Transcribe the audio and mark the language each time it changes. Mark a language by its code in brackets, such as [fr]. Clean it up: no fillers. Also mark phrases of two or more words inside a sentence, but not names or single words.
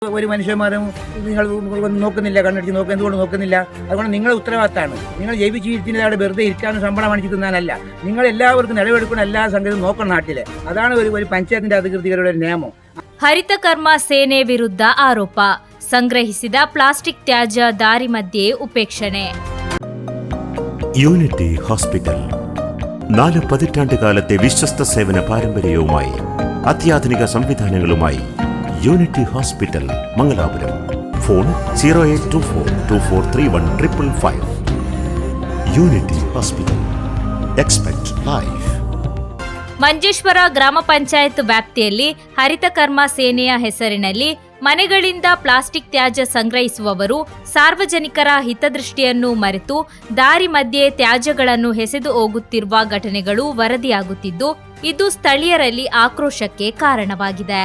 [ml] ഒരു മനുഷ്യന്മാരും നിങ്ങൾ നോക്കുന്നില്ല, കണ്ണടിച്ച് നോക്കുക, എന്തുകൊണ്ട് നോക്കുന്നില്ല? അതുകൊണ്ട് നിങ്ങളുടെ ഉത്തരവാദിത്തമാണ്. നിങ്ങൾ ജയിപ്പിച്ച് ഇരുത്തിൻ്റെ അവിടെ വെറുതെ ഇരിക്കാനും ശമ്പളം മേടിച്ച് തിന്നാനല്ല. നിങ്ങൾ എല്ലാവർക്കും നിലവെടുക്കുന്ന എല്ലാ സംഗതിയും നോക്കണം നാട്ടിലെ. അതാണ് ഒരു പഞ്ചായത്തിന്റെ അധികൃതരുടെ നിയമം. [kn] ಹರಿತ ಕರ್ಮ ಸೇನೆ ವಿರುದ್ಧ ಆರೋಪ. ಸಂಗ್ರಹಿಸಿದ ಪ್ಲಾಸ್ಟಿಕ್ ತ್ಯಾಜ್ಯ ದಾರಿ ಮಧ್ಯೆ ಉಪೇಕ್ಷಣೆ. [ml] യൂണിറ്റി ഹോസ്പിറ്റൽ 4 പതിറ്റാണ്ട് കാലത്തെ വിശ്വസ്ത സേവന പാരമ്പര്യവുമായി അത്യാധുനിക സംവിധാനങ്ങളുമായി യൂണിറ്റി ഹോസ്പിറ്റൽ മംഗലാപുരം. ഫോൺ 0824243155. യൂണിറ്റി ഹോസ്പിറ്റൽ. [en] expect life. [kn] ಮಂಜೇಶ್ವರ ಗ್ರಾಮ ಪಂಚಾಯತ್ ವ್ಯಾಪ್ತಿಯಲ್ಲಿ ಹರಿತ ಕರ್ಮ ಸೇನೆಯ ಹೆಸರಿನಲ್ಲಿ ಮನೆಗಳಿಂದ ಪ್ಲಾಸ್ಟಿಕ್ ತ್ಯಾಜ್ಯ ಸಂಗ್ರಹಿಸುವವರು ಸಾರ್ವಜನಿಕರ ಹಿತದೃಷ್ಟಿಯನ್ನು ಮರೆತು ದಾರಿ ಮಧ್ಯೆ ತ್ಯಾಜ್ಯಗಳನ್ನು ಎಸೆದು ಹೋಗುತ್ತಿರುವ ಘಟನೆಗಳು ವರದಿಯಾಗುತ್ತಿದ್ದು, ಇದು ಸ್ಥಳೀಯರಲ್ಲಿ ಆಕ್ರೋಶಕ್ಕೆ ಕಾರಣವಾಗಿದೆ.